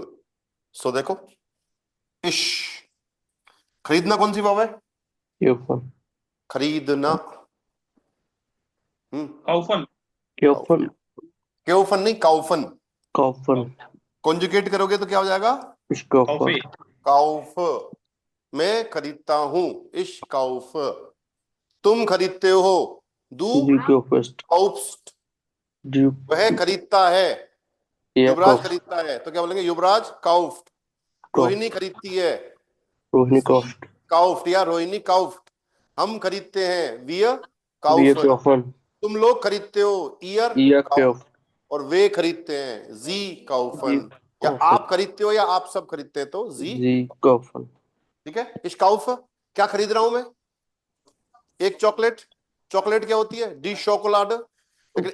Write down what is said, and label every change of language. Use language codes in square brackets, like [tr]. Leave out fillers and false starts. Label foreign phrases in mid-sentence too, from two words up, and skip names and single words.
[hi] सो देखो, इश, खरीदना कौन सी भाव है? Kaufen. खरीदना। काउफन। Kaufen. क्योफन नहीं, काउफन। Kaufen. कॉन्जुगेट करोगे तो क्या हो जाएगा? [de] Ich kaufe. [hi] काउफे। काउफ, मैं खरीदता हूं, [de] ich kauf. [hi] तुम खरीदते हो, दू [de] Du kaufst. [hi] काउफ्स्ट। Du वह खरीदता है, er युवराज kauft. खरीदता है, तो क्या बोलेंगे? युवराज काउफ्ट। रोहिणी खरीदती है, Rohini सी kauft. काउफ्ट या रोहिणी काउफ्ट। हम खरीदते हैं, वियर Wir काउफन। kaufen. तुम लोग खरीदते हो, ईयर Ihr काउफ। kauft. और वे खरीदते हैं, जी Sie काउफन। या kaufen. आप खरीदते हो या आप सब खरीदते हैं, तो जी। [de] Sie kaufen. [hi] ठीक है, [de] ich kauf, [hi] क्या खरीद रहा हूं मैं? एक चॉकलेट। चॉकलेट क्या होती है? [de] die Schokolade. [hi] लेकिन